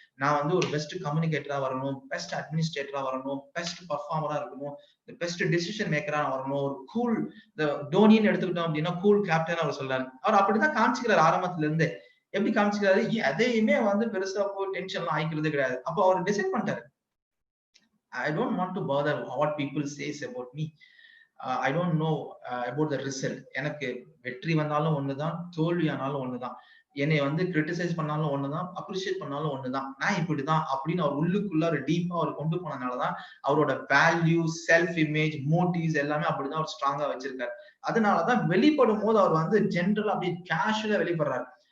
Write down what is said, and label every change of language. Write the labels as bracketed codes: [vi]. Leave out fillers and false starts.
[ta] நான் வந்து ஒரு பெஸ்ட் கம்யூனிகேட்டரா வரணும், பெஸ்ட் அட்மினிஸ்ட்ரேட்டரா வரணும், பெஸ்ட் பர்ஃபார்மரா இருக்கணும், பெஸ்ட் டெசிஷன் மேக்கரா வரணும், ஒரு கூல் தோனின்னு எடுத்துக்கிட்டோம் அப்படின்னா கூல் கேப்டன் அவர் சொல்றாரு. அவர் அப்படிதான் காமிச்சுக்கிறாரு ஆரம்பத்துல இருந்தே. எப்படி காமிச்சுக்கிறாரு, எதையுமே வந்து பெருசா போய் டென்ஷன்லாம் ஆயிக்கிறதே கிடையாது. அப்போ அவர் டிசைட் பண்ணிட்டாரு, [en] I don't want to bother what people says about me. I don't know about the result. [ta] எனக்கு வெற்றி வந்தாலும் ஒண்ணுதான், தோல்வி ஆனாலும் ஒண்ணுதான், என்னை வந்து கிரிட்டிசைஸ் பண்ணாலும் ஒண்ணுதான், அப்ரிஷியேட் பண்ணாலும் ஒண்ணுதான், நான் இப்படிதான் அப்படின்னு அவர் உள்ளுக்குள்ள ஒரு டீப்பா அவர் கொண்டு போனதுனாலதான் அவரோட வேல்யூ, செல்ஃப் இமேஜ், மோட்டிவ்ஸ் எல்லாமே அப்படிதான் அவர் ஸ்ட்ராங்கா வச்சிருக்காரு. அதனாலதான் வெளிப்படும் போது அவர் வந்து ஜென்ரலா அப்படியே கேஷுவலா வெளிப்படுறாரு.